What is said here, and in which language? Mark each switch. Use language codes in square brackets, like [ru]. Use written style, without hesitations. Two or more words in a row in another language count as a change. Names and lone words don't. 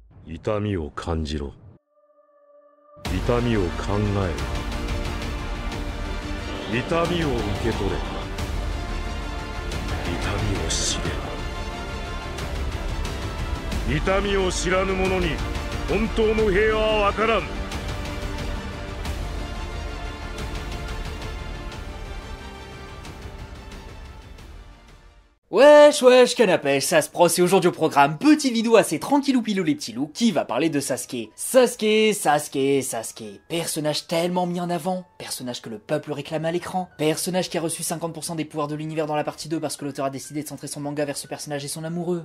[ja] 痛みを感じろ。痛みを考えろ。痛みを受け取れ。痛みを知れ。痛みを知らぬ者に本当の平和はわからん。 [fr] Wesh wesh canapé, ça se pro, c'est aujourd'hui au programme, petite vidéo assez tranquillou pilou les petits loups qui va parler de Sasuke. Sasuke, personnage tellement mis en avant, personnage que le peuple réclame à l'écran, personnage qui a reçu 50% des pouvoirs de l'univers dans la partie 2 parce que l'auteur a décidé de centrer son manga vers ce personnage et son amoureux.